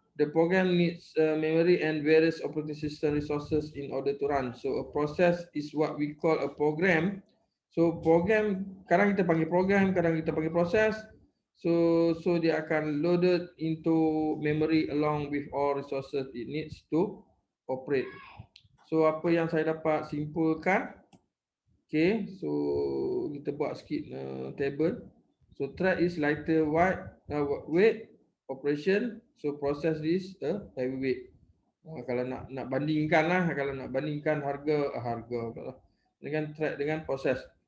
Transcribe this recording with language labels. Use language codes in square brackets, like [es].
[en] The program needs memory and various operating system resources in order to run. So a process is what we call a program. So program, [ms] kadang kita panggil program, kadang kita panggil proses. [en] So [ms] dia akan [en] loaded into memory along with all resources it needs to operate. [ms] So apa yang saya dapat simpulkan? Okay, so kita buat sikit table. [en] So thread is lighter weight operation. So process is heavyweight. [ms] Kalau nak bandingkan lah, kalau nak bandingkan harga dengan thread dengan proses.